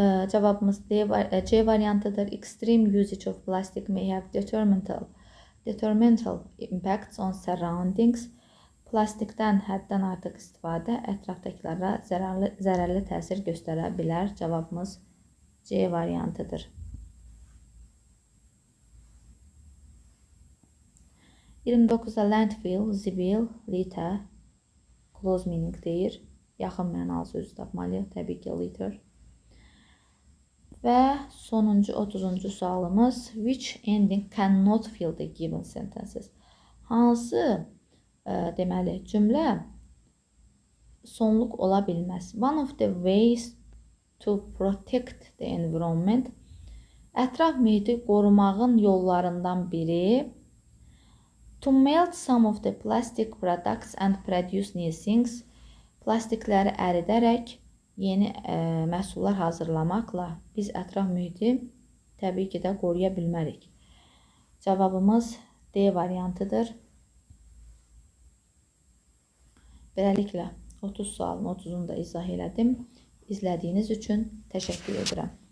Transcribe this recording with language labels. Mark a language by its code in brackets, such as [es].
[az] Cevabımız C variantıdır. [en] Extreme usage of plastic may have detrimental impacts on surroundings. [az] Plastikdən həddən artıq istifadə ətrafdakılara zərərli təsir göstərə bilər. Cavabımız C variantıdır. 29-da landfill, zibil, litter, [en] close meaning [az] deyir. Yaxın mənalı sözü tapmalıyıq. Təbii ki, litter. Və sonuncu 30-cu sualımız. [en] Which ending cannot fill the given sentences? [az] Hansı deməli cümlə sonluq ola bilməz? [en] One of the ways to protect the environment, [az] ətraf mühiti qorumağın yollarından biri, [en] to melt some of the plastic products and produce new things, [az] plastikləri əridərək yeni məhsullar hazırlamaqla biz ətraf mühiti təbii ki də qoruya bilmərik. Cavabımız D variantıdır. Beləliklə 30 sualın 30'unu da izah elədim. İzlədiyiniz üçün təşəkkür edirəm.